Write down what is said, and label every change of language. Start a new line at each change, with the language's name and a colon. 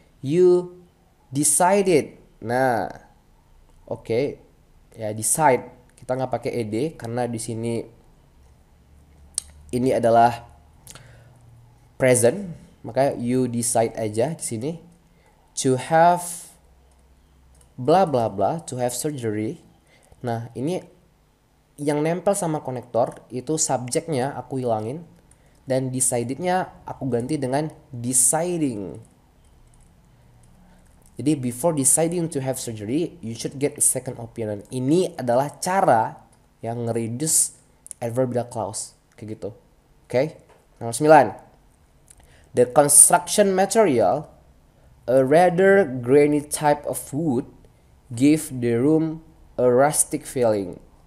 English: You decided.
Indonesian: Nah, oke, ya decide. Kita nggak pakai ed karena di sini ini adalah present, maka
English: you decide
Indonesian: aja di sini.
English: To have bla bla bla, to have surgery.
Indonesian: Nah, ini yang nempel sama konektor itu subjeknya aku hilangin. Dan decidednya aku ganti dengan deciding. Jadi
English: before deciding to have surgery, you should get a second opinion.
Indonesian: Ini adalah cara yang nge-reduce adverbial clause. Kayak gitu. Oke. Nomor 9.
English: The construction material, a rather grainy type of wood, gave the room a rustic feeling.